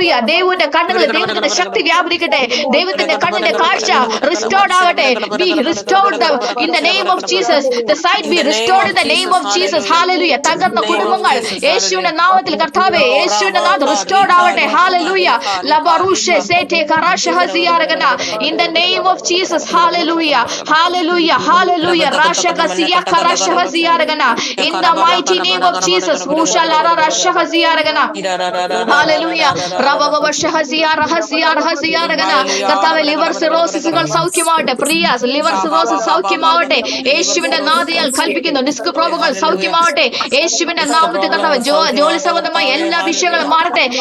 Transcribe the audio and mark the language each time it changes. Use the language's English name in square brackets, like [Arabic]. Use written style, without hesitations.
[Malayalam] ദൈവത്തിന്റെ കണ്ണുകളിൽ ദൈവത്തിന്റെ ശക്തി വ്യാപരിക്കട്ടെ. ദൈവത്തിന്റെ കണ്ണിന്റെ കാഴ്ച റിസ്റ്റോർഡ് ആവട്ടെ. [English] Be restored in the name of Jesus. The sight be restored in the name of Jesus. Hallelujah. [Malayalam] തകർന്ന കുടുംബങ്ങൾ യേശുവിന്റെ നാമത്തിൽ കർത്താവേ യേശുവിന്റെ നാമത്തിൽ റിസ്റ്റോർഡ് ആവട്ടെ. Hallelujah. ലബറുഷെ സേറ്റേ കറാഷഹസിയാരഗന [English] in the name of Jesus. Hallelujah. Hallelujah. Hallelujah. റാഷകസിയ കറാഷഹസിയാരഗന in the mighty name of Jesus. മുഷലാര റാഷഹസിയാരഗന Hallelujah. റബബബഷഹസിയാരഹസിയാരഹസിയാരഗന [Malayalam] കർത്താവേ liver സിറോസിസുകൾ സൗഖ്യമാവട്ടെ. Priya's liver cirrhosis സൗഖ്യമാവട്ടെ. യേശുവിന്റെ നാമത്തിൽ കൽപ്പിക്കുന്നു. ഡിസ്ക് പ്രോബുകൾ സൗഖ്യമാവട്ടെ. യേശുവിന്റെ നാമത്തിൽ കർത്താവ് ജോലി സംബന്ധമായ എല്ലാ വിഷയങ്ങളും മാറട്ടെ.